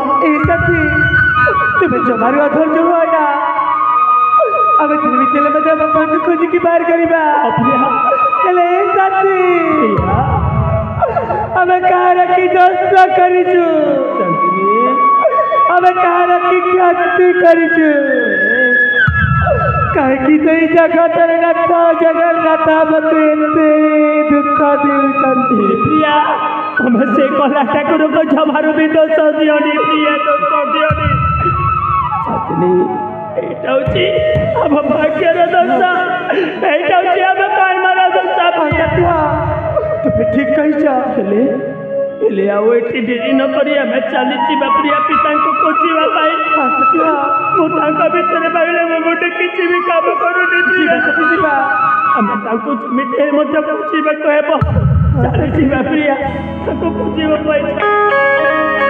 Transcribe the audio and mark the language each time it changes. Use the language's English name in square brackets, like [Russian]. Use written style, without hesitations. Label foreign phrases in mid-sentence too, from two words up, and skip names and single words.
[Odia] ତୁମେ ଜମାରୁ ଅଧୈର୍ଯ୍ୟ ହୁଅ ନା ଆମେ ଯେମିତି ହେଲେ ମଧ୍ୟ ବାପାଙ୍କୁ ଖୋଜିକି ବାହାର କରିବା ହେଲେ ଆମେ କାହାର କି ଦୋଷ କରିଛୁ ଆମେ କାହାର କି କ୍ଷତି କରିଛୁ କାହିଁକି ସେଇ ଜଗତର ନାଥ ଜଗନ୍ନାଥ ଆମକୁ ଏତେ ଦୁଃଖ ଦେଉଛନ୍ତି ପ୍ରିୟା ତମେ ସେ କଲା ଠାକୁରଙ୍କ ଜମାରୁ ବି ଦୋଷ ଦିଅନି ପ୍ରିୟା ଦୋଷ ଦିଅନି ଚାନ୍ଦିନୀ [Bangla] এইটা হচ্ছে আমার ভাগ্যের দশা এইটা হচ্ছে আমার কর্মর দশা তুমি ঠিক কইছ [Odia] ହେଲେ ଆଉ ଏଠି ଡେରି ନ କରି ଆମେ ଚାଲିଯିବା ପ୍ରିୟା ପିତାଙ୍କୁ ଖୋଜିବା ପାଇଁ ମୁଁ ତାଙ୍କ ବିଷୟରେ ଭାବିଲେ ମୋ ଗୋଟେ କିଛି ବି କାମ କରୁନି ଯିବା ଆମେ ତାଙ୍କୁ ଯେମିତି ମଧ୍ୟ ଖୋଜିବାକୁ ହେବ ଚାଲିଯିବା ପ୍ରିୟା ତାଙ୍କୁ ଖୋଜିବା ପାଇଁ